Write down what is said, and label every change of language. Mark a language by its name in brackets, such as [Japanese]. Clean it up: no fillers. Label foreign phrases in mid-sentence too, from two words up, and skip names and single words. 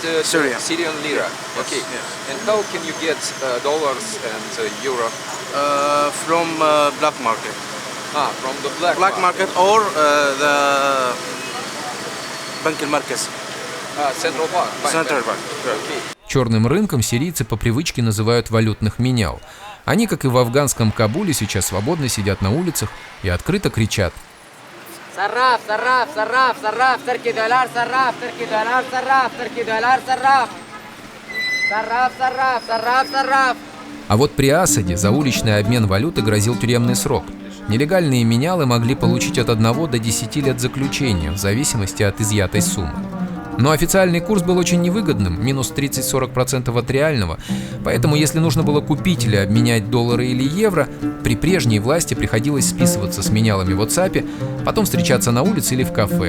[English] Syrian lira. Yes, Okay. yes. And how can you get dollars and euro? From black market. From the black Market or the Bank al-Markaz. Central Bank. Central Bank. Okay. [Russian] Черным рынком сирийцы по привычке называют валютных менял. Они, как и в афганском Кабуле, сейчас свободно сидят на улицах и открыто кричат: [Arabic] صراف صراف صراف صراف تركي دولار صراف تركي دولار صراف تركي دولار صراف صراف صراف صراف صراف. [Russian] А вот при Асаде за уличный обмен валюты грозил тюремный срок. Нелегальные менялы могли получить от 1 до 10 лет заключения, в зависимости от изъятой суммы. Но официальный курс был очень невыгодным, минус 30-40% от реального, поэтому если нужно было купить или обменять доллары или евро, при прежней власти приходилось списываться с менялами в WhatsApp, потом встречаться на улице или в кафе.